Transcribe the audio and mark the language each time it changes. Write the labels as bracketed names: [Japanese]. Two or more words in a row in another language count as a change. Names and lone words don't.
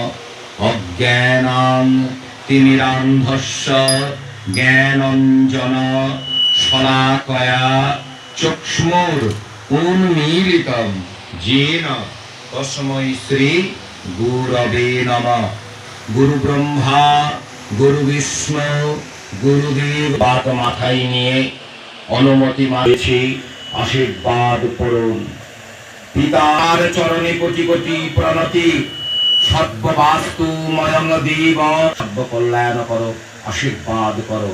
[Sanskrit] অজ্ঞানাং তিমিরান্ধস্য জ্ঞানঞ্জন শলাকয়া চক্ষুর উন্মীলিতম येन তস্मै শ্রী গুরবে নমঃ। গুরু ব্রহ্মা গুরু বিষ্ণু গুরুদেব। [Bangla] বাত মাথায় নিয়ে অনুমতি মাগছি, আশীর্বাদ করুন। পিতার চরণে কোটি কোটি প্রণতি। [Sanskrit] সর্ববাস্তুময়ং দেব, [Bangla] সর্ব কল্যাণ করো, আশীর্বাদ করো।